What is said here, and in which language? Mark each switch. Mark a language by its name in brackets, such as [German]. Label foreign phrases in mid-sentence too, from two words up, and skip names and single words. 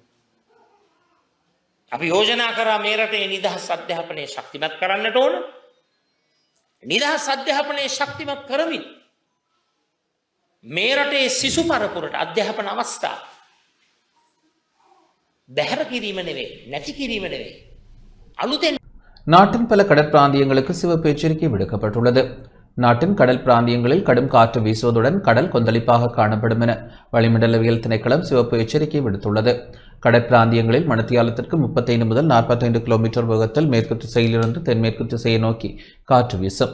[Sinhala] අපි යෝජනා කරා මේ රටේ නිදහස් අධ්‍යාපනය ශක්තිමත් කරන්නට ඕන. නිදහස් අධ්‍යාපනය ශක්තිමත් කරමින් මේ රටේ සිසු පරපුරට අධ්‍යාපන අවස්ථා බැහැර කිරීම නෙවෙයි, නැති කිරීම නෙවෙයි. අලුතෙන් [Tamil] நாட்டின் பல கடற்பிராந்தியங்களுக்கு சிவப்பு எச்சரிக்கை விடுக்கப்பட்டுள்ளது. நாட்டின் கடல் பிராந்தியங்களில் கடும் காற்று வீசுவதுடன் கடல் கொந்தளிப்பாக காணப்படும் என வளிமண்டலவியல் திணைக்களம் சிவப்பு எச்சரிக்கை விடுத்துள்ளது. கடற்பிராந்தியங்களில் மணித்தியாலத்திற்கு 35 முதல் 45 கிலோமீட்டர் வேகத்தில் மேற்கு திசையிலிருந்து தென்மேற்கு திசையை நோக்கி காற்று வீசும்.